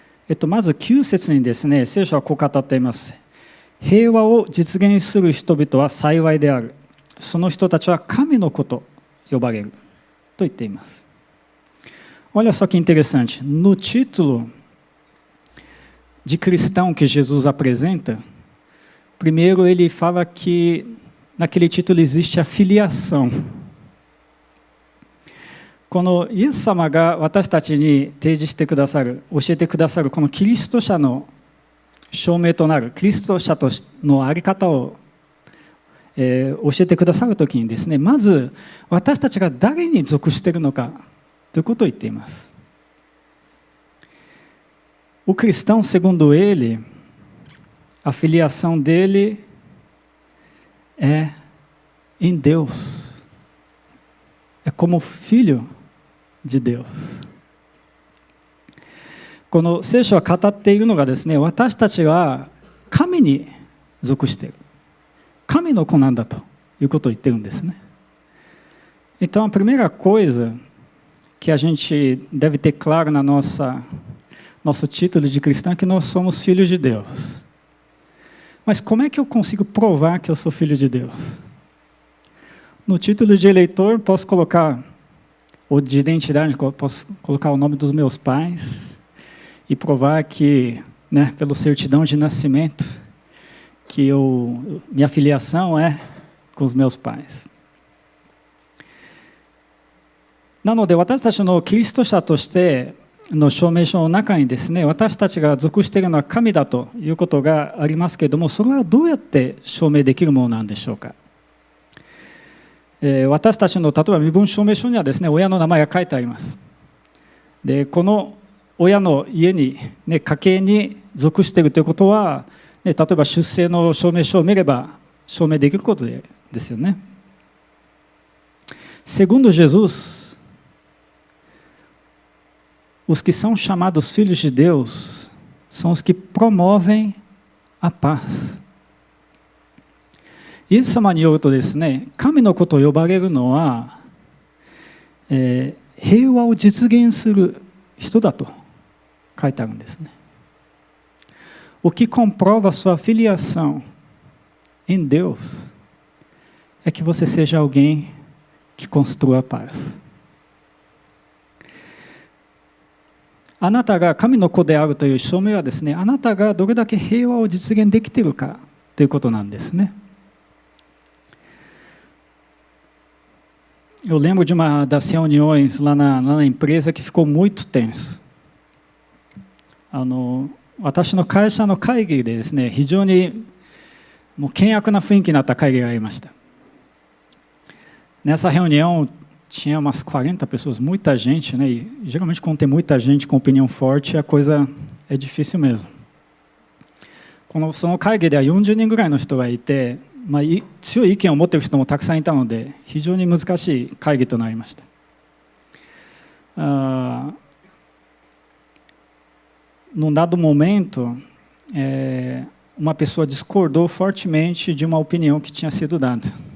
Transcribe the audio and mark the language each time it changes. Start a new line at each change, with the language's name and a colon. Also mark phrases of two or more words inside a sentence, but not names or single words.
Japanese: まず9節にですね、聖書はこう語っています。平和を実現する人々は幸いである。その人たちは神の子と呼ばれる。と言っています。
Portuguese: Olha só que interessante. No título de cristão que Jesus apresenta, primeiro ele fala que naquele título existe a filiação.
Japanese: このイエス様が私たちに提示してくださる、教えてくださるこのキリスト者の証明となるキリスト者との在り方を、教えてくださるときにですね、まず私たちが誰に属しているのかということを言っています。
Portuguese: O cristão, segundo ele, a filiação dele é em Deus. É como filho de Deus.
Japanese: この聖書は語っているのがですね、私たちは神に属している。神の子なんだということを言ってるんですね。
Portuguese: Então, a primeira coisa que a gente deve ter claro na nosso título de cristão é que nós somos filhos de Deus. Mas como é que eu consigo provar que eu sou filho de Deus? No título de eleitor, posso colocar, ou de identidade, posso colocar o nome dos meus pais e provar que, né, pela certidão de nascimento, que minha filiação é com os meus pais.
Japanese: なので私たちのキリスト者としての証明書の中にですね、私たちが属しているのは神だということがありますけれども、それはどうやって証明できるものなんでしょうか。私たちの例えば身分証明書にはですね、親の名前が書いてあります。で、この親の家に、ね、家系に属しているということは、ね、例えば出生の証明書を見れば証明できることですよね。
Portuguese: Segundo Jesus, os que são chamados filhos de Deus são os que promovem a paz.
Japanese: イエス様によるとですね、神の子と呼ばれるのは、平和を実現する人だと書いてあるんですね。
Portuguese: O que comprova a sua filiação em Deus é que você seja alguém que construa a paz.
Japanese: あなたが神の子であるという証明はですね、あなたがどれだけ平和を実現できているかということなんですね。
Portuguese: Eu lembro de uma das reuniões lá na empresa que ficou muito tenso.
Japanese: 私の会社の会議でですね、非常にもう険悪な雰囲気になった会議がありました。
Portuguese: Nessa reunião tinha umas 40 pessoas, muita gente, né?
Japanese: E geralmente quando tem muita gente com opinião forte, a coisa é difícil mesmo. その会議では40人ぐらいの人がいて、強い意見を持っている人もたくさんいたので、非常に難しい会議となりました。
Portuguese: Num dado momento, uma pessoa discordou fortemente de uma opinião que tinha sido dada.